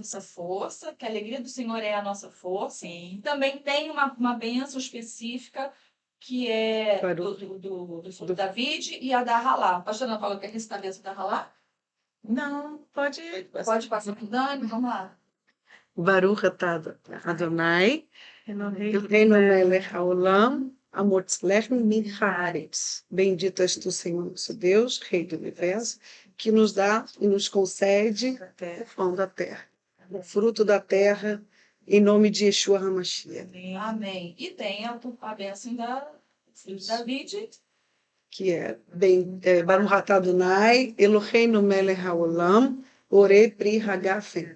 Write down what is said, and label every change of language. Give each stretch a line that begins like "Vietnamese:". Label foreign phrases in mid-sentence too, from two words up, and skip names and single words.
Portuguese: nossa força, que a alegria do Senhor é a nossa força. Sim. Também tem uma bênção específica que é Baruch. do fruto da vide e a da Halá. A pastora Ana Paula quer recitar a bênção da Halá? Não, pode. Pode passar para o Dani, vamos lá.
Hebrew: ברוך אתה אדוני Elohim. אלוהינו מלך העולם המוציא לחם מן הארץ.
Portuguese: Bendito és tu, Senhor, nosso Deus, Rei do universo, que nos dá e nos concede o pão da terra, o fruto da terra, em nome de Yeshua HaMashiach, Amém. E tem a bênção da fruto da vide. que é
Hebrew: ברוך אתה אדוני אלוהינו מלך העולם בורא פרי הגפן.